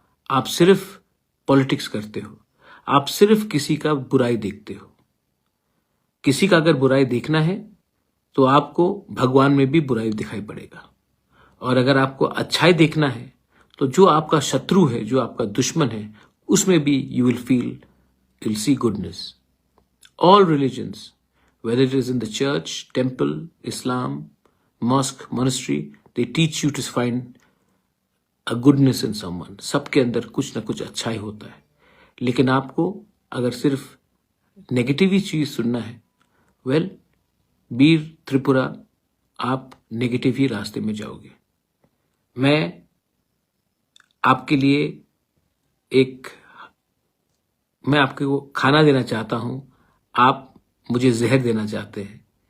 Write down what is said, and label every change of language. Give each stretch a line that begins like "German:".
Hindi: आप सिर्फ पॉलिटिक्स करते हो, आप सिर्फ किसी का बुराई देखते हो। किसी का अगर बुराई देखना है तो आपको भगवान में भी बुराई दिखाई पड़ेगा, और अगर आपको अच्छाई देखना है तो जो आपका शत्रु है, जो आपका दुश्मन है, उसमें भी
English: You will see goodness. All religions, whether it is in the church, temple, Islam, mosque, monastery, they teach you to find a goodness in someone.
Hindi: सबके अंदर कुछ ना कुछ अच्छाई होता है, लेकिन आपको अगर सिर्फ नेगेटिव ही चीज सुनना है, वेल बीर त्रिपुरा, आप नेगेटिव ही रास्ते में जाओगे। मैं आपके लिए मैं आपको खाना देना चाहता हूं, आप मुझे जहर देना चाहते हैं।